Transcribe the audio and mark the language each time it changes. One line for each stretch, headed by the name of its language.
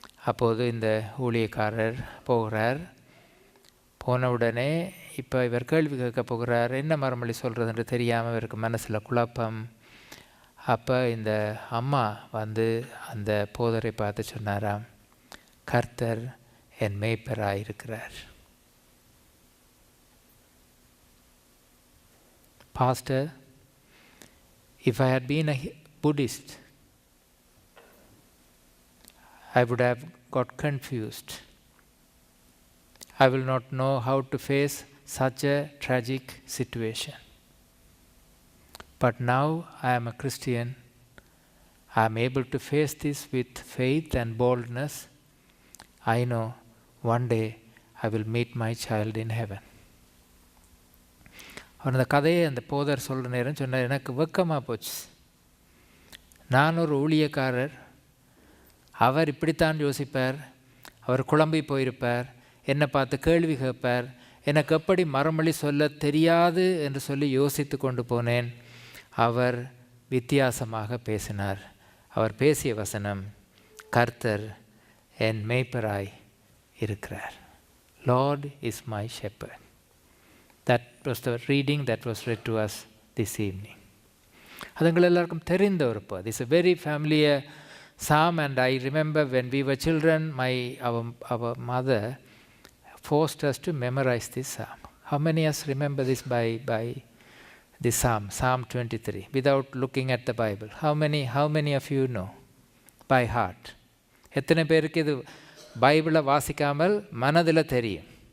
Tamil: அப்போது இந்த ஊழியக்காரர் போகிறார். போனவுடனே இப்போ இவர் கேள்வி கேட்க போகிறார். என்ன மறுமொழி சொல்கிறது என்று தெரியாமல் இவருக்கு மனசில் குழப்பம். அப்போ இந்த அம்மா அந்த போதரை பார்த்து சொன்னாராம், கர்த்தர் என் மேய்ப்பராக இருக்கிறார்.
English: Pastor, if I had been a Buddhist, I would have got confused. I will not know how to face such a tragic situation. But now I am a Christian. I am able to face this with faith and boldness. I know one day I will meet my child in heaven.
Tamil: அவர் அந்த கதையை அந்த போதர் சொல்கிற நேரம் சொன்னார், எனக்கு வெக்கமாக போச்சு. நான் ஒரு ஊழியக்காரர், அவர் இப்படித்தான் யோசிப்பார், அவர் குழம்பி போயிருப்பார், என்னை பார்த்து கேள்வி கேட்பார், எனக்கு எப்படி மறுமொழி சொல்ல தெரியாது என்று சொல்லி யோசித்து கொண்டு போனேன். அவர் வித்தியாசமாக பேசினார். அவர் பேசிய வசனம், கர்த்தர் என் மேய்ப்பராய் இருக்கிறார்.
English: Lord is my shepherd. That was the reading that was read to us this evening.
Tamil: அது எங்கள் எல்லாருக்கும் தெரிந்த ஒரு பகுதி.
English: It's a very familiar psalm, and I remember when we were children, our mother forced us to memorize this psalm. How many of us remember this by this psalm, Psalm 23, without looking at the Bible? How many of you know by heart?
Tamil: எத்தனை பேருக்கு இது பைபிளை வாசிக்காமல் மனதில் தெரியும்?